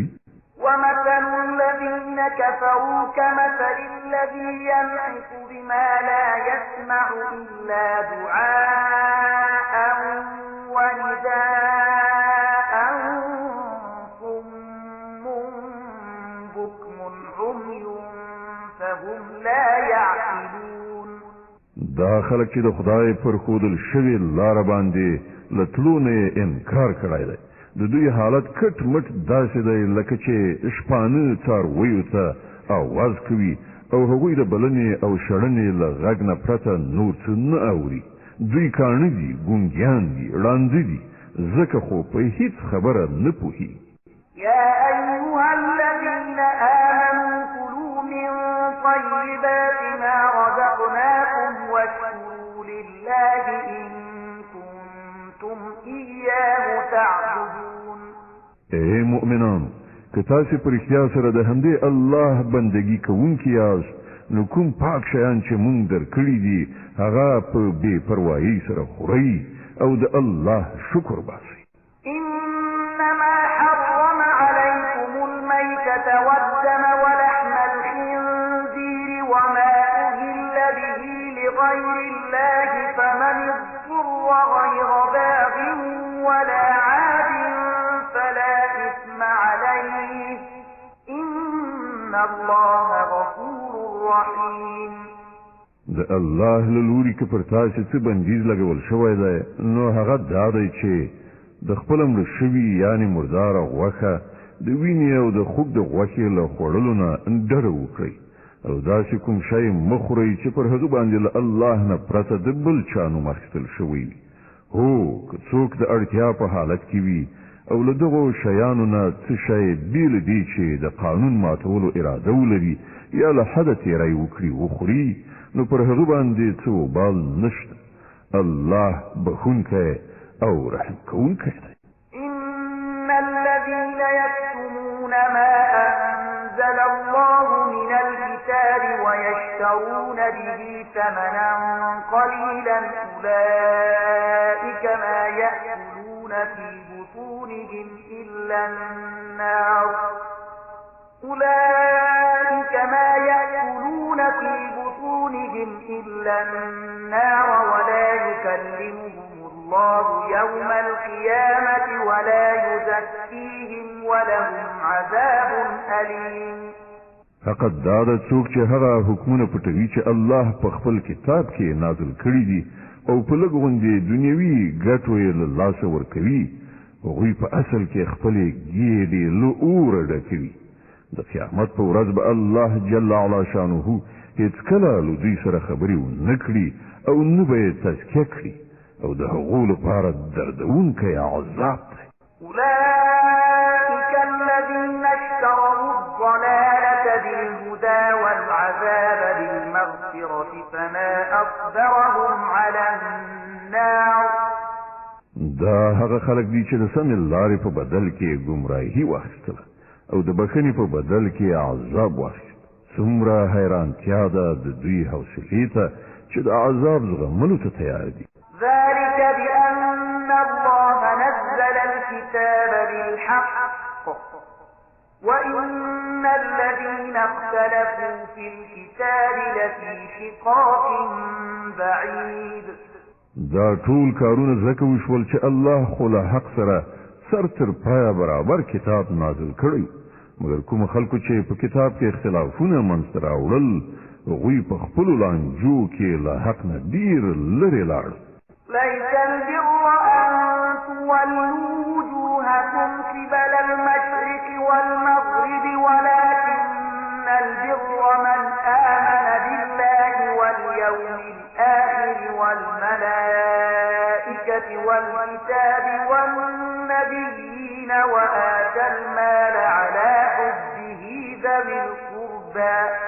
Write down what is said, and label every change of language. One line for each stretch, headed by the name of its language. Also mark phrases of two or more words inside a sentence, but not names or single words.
Arabic: ومثل الذين كفروا كمثل الذي ينعق بما لا يسمع إلا دعاء ونداء صم بكم عمي فهم لا يعقلون.
Pashto: دا خلک چې د خدای پر ښودل شوې لاره باندې له تلو نه انکار کړی دی، د دوی حالت کټ مټ داسې دی لکه چې شپانه څارویو ته آواز کوي او هغوی د بلنې او شړنې له غږ نه پرته نور څه نه اوري. دوی کاڼه دي، ګونګیان دي، ړانده دي، ځکه خو په هیڅ خبره نه پوهیږي.
Arabic: يا أيها الذين آمنوا كلوا من طيبات ما رزقناكم واشكروا لله إن كنتم إياه تعبدون.
Pashto: اے مؤمنانو، که تاسو په رښتیا سره د همدې الله بندګي کوونکي یاست، نو کوم پاک شیان چې مونږ درکړي دي هغه په بې پروایۍ سره خورئ او د الله شکر باسئ.
Arabic: إنما حرم عليكم الميتة والدم ولحم الخنزير وما أهل به لغير الله فمن اضطر غير باغ ولا عاد فلا إثم عليه إن الله غفور رحيم.
Pashto: د الله له لوري که پر تاسو څه بندیز لګول شوی دی، نو هغه دا دی چې د خپل مړ شوي یعنې مرداره غوښه د وینې او د خوږ د غوښې له خوړلو نه ډډه وکړئ او داسې کوم شی مه خورئ چې پر هغه باندې له الله نه پرته د بل چا نوم اخیستل شوی وي. هو که څوک د اړتیا په حالت کې وي او له دغو شیانو نه څه شی بې له دې چې د قانون ماتولو اراده ولري یا له حده تېری وکړي وخوري، نو پر هغه باندې څه وبال نشته. الله بخونکی او رحم کوونکی دی.
Arabic: إن الذين يكتمون ما أنزل الله من الكتاب ويشترون به ثمنا قليلا أولئك ما يأكلون في بطونهم إلا النار ولا يكلمهم الله يوم القيامة ولا يزكيهم ولهم عذاب أليم.
Pashto: فقط دا د څوک چې هغه حکمونه پټوي چې الله په خپل کتاب کې نازل کړي دي او په لږ غوندې دنیوي ګټو یې له لاسه ورکوي، هغوی په اصل کې خپلې ګېډې له اوره ډکوي. د قیامت په ورځ به الله
Arabic: جل علا شانه
Pashto: هیڅکله له دوی سره خبرې ونه کړي او نه به یې تزکیه کړي. او د هغو لپاره دردونکی عذاب دی.
Arabic: أولئك الذين اشتروا الضلالة بالهدى والعذاب بالمغفرة فما أصبرهم على النار.
Pashto: دا هغه خلک دي چې د سمې لارې په بدل کې ګمراهي واخیستله او د بخښنې په بدل کې عذاب واخیست. څومره حیرانتیا ده د دوی حوصلې ته چې د عذاب زغملو ته تیار دي.
Arabic: ذلك بأن الله نزل الكتاب بالحق وإن الذين اختلفوا في الكتاب لفي شقاق بعيد.
Pashto: دا ټول کارونه ځکه وشول چې الله خو له حق سره سر تر پایه برابر کتاب نازل کړی، مګر کوم خلکو چې په کتاب کې اختلافونه منځته راوړل هغوی په خپلو لانجو کې له حق نه ډېر لرې لاړل.
Arabic: ليس البر أن تولوا وجوهكم قبل المشرق والمغرب ولكن البر من آمن بالله واليوم الآخر والملائكة والكتاب والنبيين وآتى المال على حبه ذوي القربى